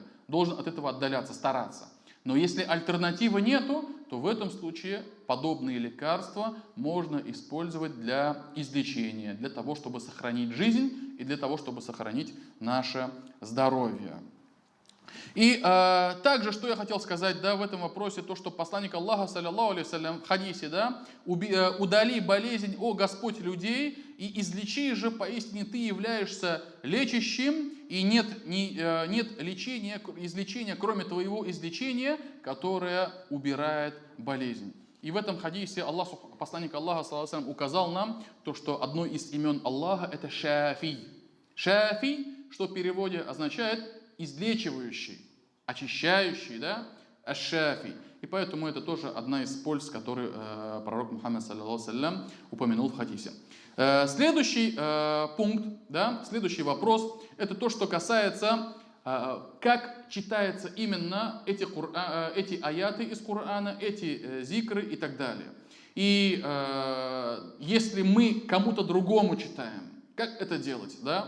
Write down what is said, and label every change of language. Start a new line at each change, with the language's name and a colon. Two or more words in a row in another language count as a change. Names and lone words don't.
Russian: Должен от этого отдаляться, стараться. Но если альтернативы нету, то в этом случае подобные лекарства можно использовать для излечения, для того, чтобы сохранить жизнь и для того, чтобы сохранить наше здоровье. И также, что я хотел сказать, да, в этом вопросе, то, что посланник Аллаха,
Arabic: صلى الله عليه وسلم,
Russian: в хадисе, да, удали болезнь, о Господь, людей, и излечи же, поистине ты являешься лечащим, и нет излечения, кроме твоего излечения, которое убирает болезнь. И в этом хадисе посланник Аллаха,
Arabic: صلى الله عليه وسلم,
Russian: указал нам, то, что одно из имен Аллаха это Шафи. Шафи, что в переводе означает излечивающий, очищающий, да, аш-шафи. И поэтому это тоже одна из польз, которую пророк Мухаммад,
Arabic: صلى الله عليه وسلم,
Russian: упомянул в хадисе. Следующий пункт, да, следующий вопрос, это то, что касается, как читается именно эти аяты из Корана, эти зикры и так далее. И если мы кому-то другому читаем, как это делать, да?